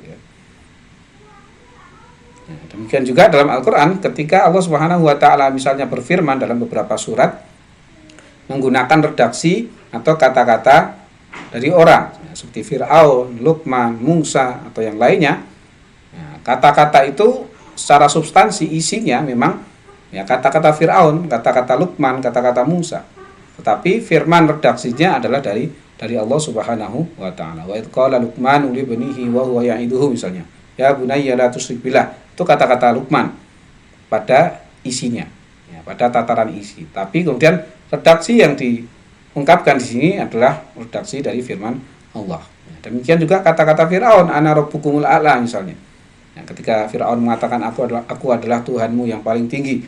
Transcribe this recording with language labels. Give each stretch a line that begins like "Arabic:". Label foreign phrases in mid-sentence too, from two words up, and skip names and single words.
Indonesian: Demikian juga dalam Al-Quran ketika Allah
Arabic: سبحانه وتعالى
Indonesian: misalnya berfirman dalam beberapa surat menggunakan redaksi atau kata-kata dari orang ya, seperti Fir'aun, Luqman, Musa atau yang lainnya ya, kata-kata itu secara substansi isinya memang ya, kata-kata Fir'aun, kata-kata Luqman, kata-kata Musa, tetapi firman redaksinya adalah dari Allah
Arabic: سبحانه وتعالى. وإذ قال لقمان لابنه وهو يعظه misalnya, يا بني لا تشرك بالله.
Indonesian: Itu kata-kata Luqman pada isinya, ya, pada tataran isi. Tapi kemudian redaksi yang diungkapkan di sini adalah redaksi dari firman Allah. Ya, demikian juga kata-kata Fir'aun,
Arabic: أنا ربكم الأعلى
Indonesian: misalnya. Ya, ketika Fir'aun mengatakan aku adalah Tuhanmu yang paling tinggi.